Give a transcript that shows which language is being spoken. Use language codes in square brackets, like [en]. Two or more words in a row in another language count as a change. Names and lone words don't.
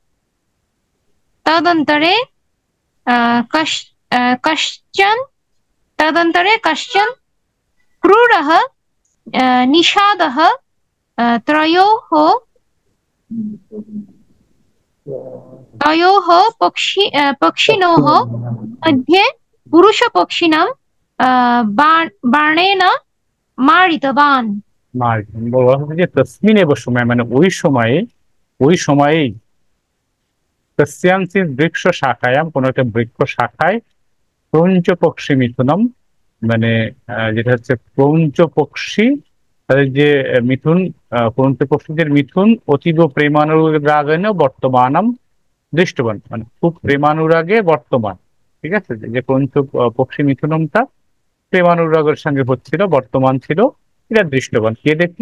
[sa] तदन्तरे कश्चन क्रूरः निषादः तयोः पक्षिणोः मध्ये पुरुषपक्षिणां बाणेन मारितवान्। [bn] বলা হচ্ছে যে [sa] তসমিনেব সময় [bn] মানে ওই সময়েই [sa] তস্যাংসি বৃক্ষ শাখায়াম, [bn] কোন একটা বৃক্ষ শাখায়, [sa] ক্রৌঞ্চ পক্ষী মিথুনম [bn] মানে যেটা হচ্ছে ক্রৌঞ্চ পক্ষী, তাদের যে মিথুন, ক্রৌঞ্চ পক্ষীদের মিথুন [sa] অতীব প্রেমানুরাগেন বর্তমানম দৃষ্টবান, [bn] মানে খুব প্রেমানুরাগে বর্তমান, ঠিক আছে, যে ক্রৌঞ্চ পক্ষী মিথুনমটা প্রেমানুরাগের সঙ্গে হচ্ছিল, বর্তমান ছিল, এটা দৃষ্টবান কে দেখলো?